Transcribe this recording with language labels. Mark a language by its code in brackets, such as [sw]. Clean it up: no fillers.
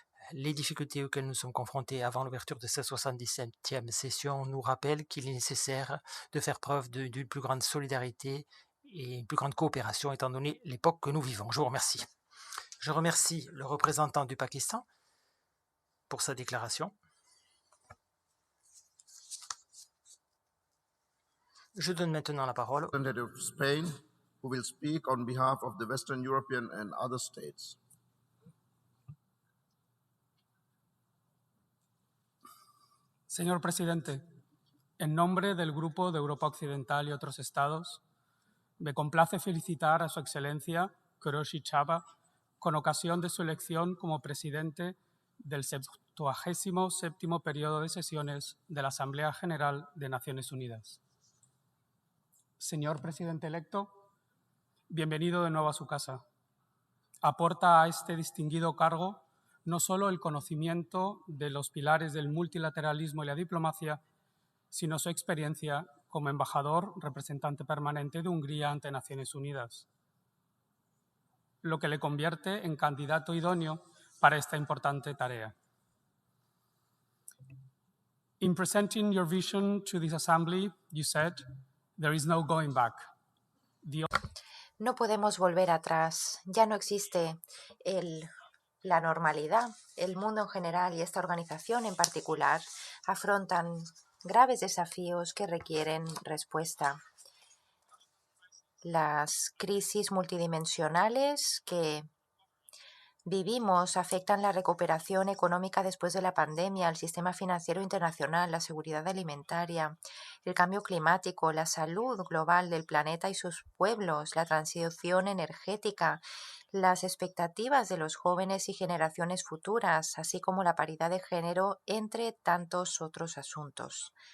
[fr] Les difficultés auxquelles nous sommes confrontés avant l'ouverture de cette 77e session nous rappellent qu'il est nécessaire de faire preuve d'une plus grande solidarité et une plus grande coopération étant donné l'époque que nous vivons. Je vous remercie. Je remercie le représentant du Pakistan pour sa déclaration. Je donne maintenant la parole [en] of Spain, who will speak on behalf of the Western European and other states. [es] Señor presidente, en nombre del Grupo de Europa Occidental y otros estados, me complace felicitar a Su Excelencia Kőrösi Csaba con ocasión de su elección como presidente del 77º periodo de sesiones de la Asamblea General de Naciones Unidas. Señor presidente electo, bienvenido de nuevo a su casa. Aporta a este distinguido cargo no solo el conocimiento de los pilares del multilateralismo y la diplomacia, sino su experiencia como embajador representante permanente de Hungría ante Naciones Unidas, lo que le convierte en candidato idóneo para esta importante tarea. [en] In presenting your vision to this assembly, you said, "There is no going back." [es] No podemos volver atrás, ya no existe la normalidad. El mundo en general y esta organización en particular afrontan graves desafíos que requieren respuesta. Las crisis multidimensionales que vivimos afectan la recuperación económica después de la pandemia, el sistema financiero internacional, la seguridad alimentaria, el cambio climático, la salud global del planeta y sus pueblos, la transición energética, las expectativas de los jóvenes y generaciones futuras, así como la paridad de género, entre tantos otros asuntos.